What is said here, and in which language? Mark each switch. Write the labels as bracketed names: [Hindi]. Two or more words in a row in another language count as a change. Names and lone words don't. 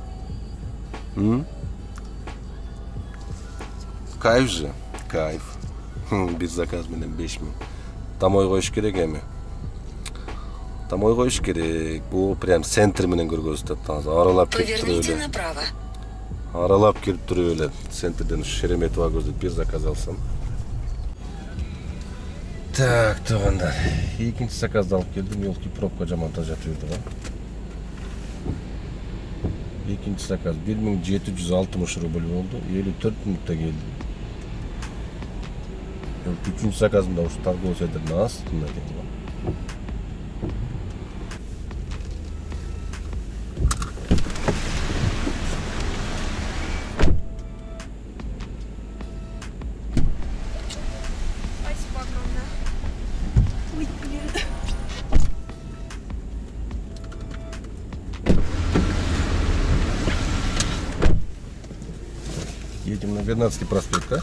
[Kyrgyz] Кайф же, кайф. Бир заказ менен 5000. Домой коюш керек эми. Домой коюш керек. Бул прям центр менен көргөзүп атат. Аралап кетип туруп эле. Аралап келип дуруп элем. Центрден Шереметова көздөп бир заказ алсам. Так, туугандар. Экинчи заказды алып келдим. Елки пробка жаман тажатып жүрдү го. Экинчи заказ 1760 рубль болду. 54 мүнөттө келди. Үчүнчү заказымда уч [Russian] торговый центрдин [Kyrgyz] астында экен. [Russian] Едем на Вернадский проспект, да?